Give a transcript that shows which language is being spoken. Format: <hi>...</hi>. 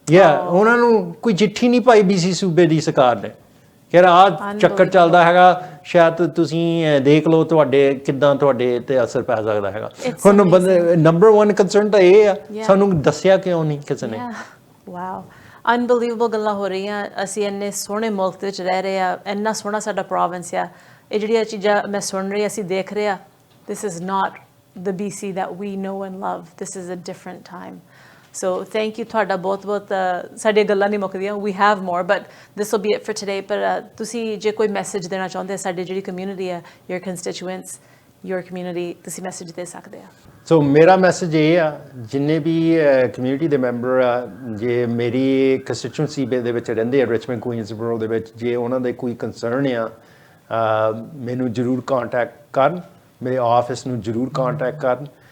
<pa>ਉਹਨਾਂ ਨੂੰ ਕੋਈ ਚਿੱਠੀ ਨਹੀਂ ਪਾਈ BC ਸੂਬੇ ਦੀ ਸਰਕਾਰ ਨੇ ਕਿ ਆਹ ਚੱਕਰ ਚੱਲਦਾ ਹੈਗਾ ਸ਼ਾਇਦ ਤੁਸੀਂ ਦੇਖ ਲਓ ਤੁਹਾਡੇ ਕਿੱਦਾਂ ਤੁਹਾਡੇ ਤੇ ਅਸਰ ਪੈ ਸਕਦਾ ਹੈਗਾ ਹੁਣ ਨੰਬਰ 1 ਕੰਸਰਨ ਤਾਂ ਇਹ ਆ ਸਾਨੂੰ ਦੱਸਿਆ ਕਿਉਂ ਨਹੀਂ ਕਿਸੇ ਨੇ ਵਾਓ ਅਨਬਲੀਵੇਬਲ ਗੱਲਾਂ ਹੋ ਰਹੀਆਂ ਅਸੀਂ ਇੰਨੇ ਸੋਹਣੇ ਮੁਲਕ ਦੇ ਵਿੱਚ ਰਹਿ ਰਹੇ ਆ ਇੰਨਾ ਸੋਹਣਾ ਸਾਡਾ ਪ੍ਰੋਵਿੰਸ ਆ ਇਹ ਜਿਹੜੀਆਂ ਚੀਜ਼ਾਂ ਮੈਂ ਸੁਣ ਰਹੀ ਅਸੀਂ ਦੇਖ ਰਹੇ ਆ</pa> <en>this is not the BC that we know and love. This is a different time. So thank you</en> <pa>ਤੁਹਾਡਾ ਬਹੁਤ ਸਾਡੀਆਂ ਗੱਲਾਂ ਨਹੀਂ ਮੁੱਕਦੀਆਂ.</pa> <en>We have more, but this will be it for today.</en> <pa>ਪਰ ਤੁਸੀਂ ਜੇ ਕੋਈ ਮੈਸੇਜ ਦੇਣਾ ਚਾਹੁੰਦੇ ਸਾਡੀ ਜਿਹੜੀ ਕਮਿਊਨਿਟੀ ਹੈ,</pa> <en>your constituents, your community,</en> <pa>ਤੁਸੀਂ ਮੈਸੇਜ ਦੇ ਸਕਦੇ ਆ. ਸੋ ਮੇਰਾ ਮੈਸੇਜ ਇਹ ਆ, ਜਿੰਨੇ ਵੀ ਕਮਿਊਨਿਟੀ ਦੇ ਮੈਂਬਰ ਆ, ਜੇ ਮੇਰੀ ਕੰਸਟੀਚੁਐਂਸੀ ਦੇ ਵਿੱਚ ਰਹਿੰਦੇ ਆ ਰਿਚਮੰਡ ਕੁਈਨਸਬਰੋ ਦੇ ਵਿੱਚ, ਜੇ ਉਹਨਾਂ ਦੇ ਕੋਈ ਕੰਸਰਨ ਆ, ਮੈਨੂੰ ਜ਼ਰੂਰ ਕੰਟੈਕਟ ਕਰਨ, ਮੇਰੇ ਆਫਿਸ ਨੂੰ ਜ਼ਰੂਰ ਕੰਟੈਕਟ ਕਰਨ.</pa>